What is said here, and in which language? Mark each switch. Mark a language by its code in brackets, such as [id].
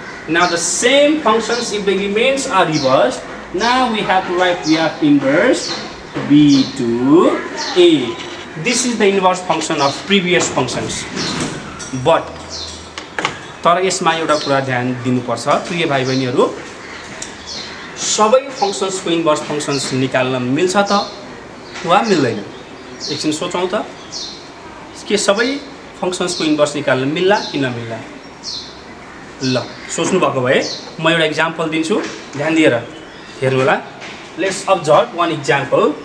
[en] Now the same functions if the elements are reversed, now we have to write f inverse b to a. This is the inverse function of previous functions. [ne] But तर यसमा एउटा कुरा ध्यान दिनुपर्छ प्रिय भाइ बहिनीहरु, सबै फंक्शन्सको inverse functions निकाल्न मिल्छ त वा मिल्दैन? एकछिन सोचौं त के सबै फंक्शन्सको इन्भर्स निकाल्न मिल्ला कि नमिल्ला? ल सोच्नु भएको भए म एउटा एक्जाम्पल दिन्छु, ध्यान दिएर हेर्नु होला। [en] Let's observe one example.